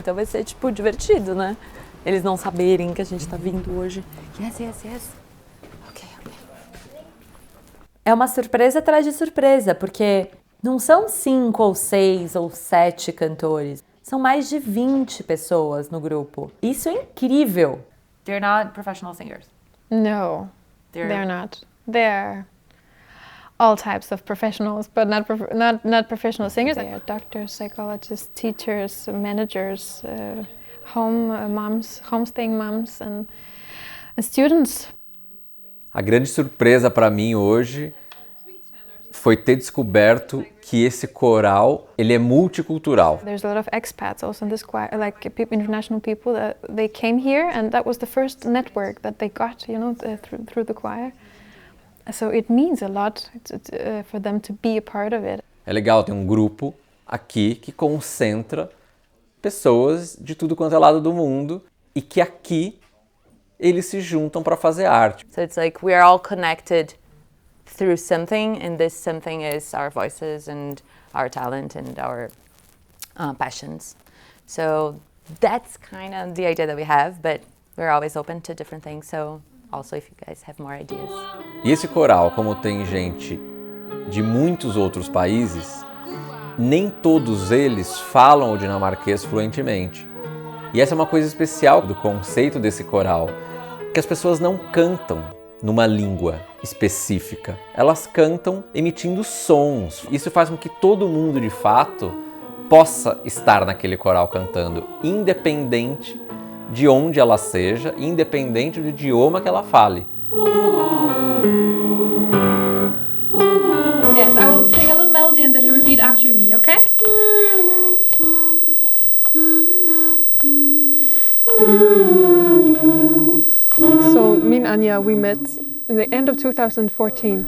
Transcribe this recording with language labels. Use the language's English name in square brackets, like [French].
[Portuguese] Então vai ser, tipo, divertido, né? Eles não saberem que a gente tá vindo hoje. [English] Yes, yes, yes. Ok. [Portuguese] É uma surpresa atrás de surpresa, porque não são 5 ou 6 ou 7 cantores. São mais de 20 pessoas no grupo. Isso é incrível. [English] They're not professional singers. No, they're not. They're all types of professionals, but not professional singers. They are doctors, psychologists, teachers, managers, homestaying moms, and students. [Portuguese] A grande surpresa para mim hoje foi ter descoberto que esse coral, ele é multicultural. [English] There's a lot of expats also in this choir, like international people that they came here, and that was the first network that they got, you know, through the choir. So it means a lot for them to be a part of it. [Portuguese] É legal ter um grupo aqui que concentra pessoas de tudo quanto é lado do mundo e que aqui eles se juntam para fazer arte. [English] So it's like we are all connected through something, and this something is our voices and our talent and our passions. So that's kind of the idea that we have, but we're always open to different things. So also if you guys have more ideas. [Portuguese] E esse coral, como tem gente de muitos outros países, nem todos eles falam o dinamarquês fluentemente. E essa é uma coisa especial do conceito desse coral, que as pessoas não cantam numa língua específica. Elas cantam emitindo sons. Isso faz com que todo mundo, de fato, possa estar naquele coral cantando, independente de onde ela seja, independente do idioma que ela fale. [English] Yes, I will sing a little melody and then you repeat after me, okay? So me and Anya, we met in the end of 2014.